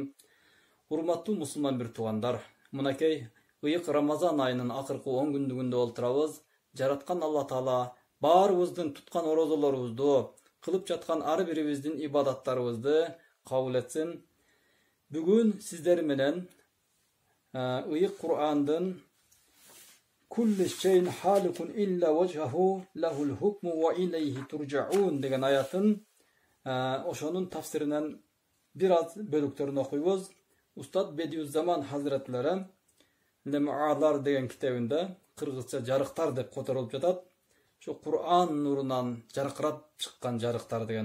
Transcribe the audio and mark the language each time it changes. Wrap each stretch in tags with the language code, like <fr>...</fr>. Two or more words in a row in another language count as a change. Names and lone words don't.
<ky>Урматтуу мусулман бир туугандар, мынакей ыйык Рамазан айынын акыркы 10 күндүгүндө олтурабыз. Жараткан Аллах Таала баарыбыздын туткан орозолорубузду, кылып жаткан ар бирибиздин ибадаттарыбызды кабыл этсин. Бүгүн сиздер менен ыйык Кур'андын</ky> <ar>"كل شيء هالك إلا وجهه له الحكم وإليه ترجعون"</ar> <ky>деген аятын ошонун тафсиринен бир аз бөлүктөрүн окуйбуз. Устат Бедиуззаман Hazretlери Лемуалар деген китебинде кыргызча жарыктар деп которулуп жатат. Ошо Кур'ан нурунан жаркырап чыккан жарыктар деген.</ky>